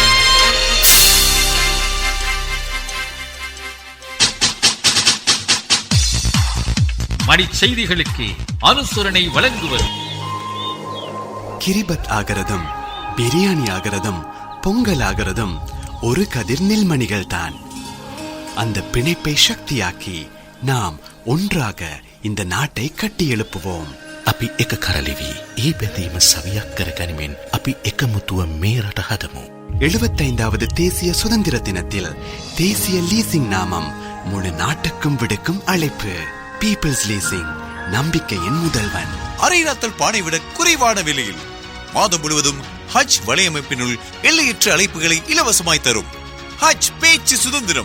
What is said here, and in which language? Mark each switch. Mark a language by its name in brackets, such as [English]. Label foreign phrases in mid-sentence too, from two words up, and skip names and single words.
[Tamil] மணிச்செய்திகளுக்கு அனுசரணை வழங்குவது கிரிபத் ஆகிறதும் பிரியாணி ஆகிறதும் பொங்கல் ஆகிறதும் ஒரு கதிர் நெல்மணிகள் தான். அந்த பிணைப்பை சக்தியாக்கி நாம் ஒன்றாக இந்த நாட்டை கட்டி எழுப்புவோம். [Sinhala] අපි එක කරලිවි ඒ බැඳීම සවියක් කරගනිමින් අපි එකමුතුව මේ රට හදමු. [Tamil] 75வது தேசிய சுதந்திர தினத்தில் தேசிய லீசிங் நாமம் முழு நாட்டுக்கும் விடுக்கும் அழைப்பு. பீப்பிள்ஸ் லீசிங், நம்பிக்கையின் முதல்வன். அரை நாத்தல் பானை விட குறைவான விலையில் மாதம் முழுவதும் ஹஜ் வலையமைப்பினுள் எல்லையற்ற அழைப்புகளை இலவசமாய் தரும் ஹஜ் பேச்சு சுதந்திரம்.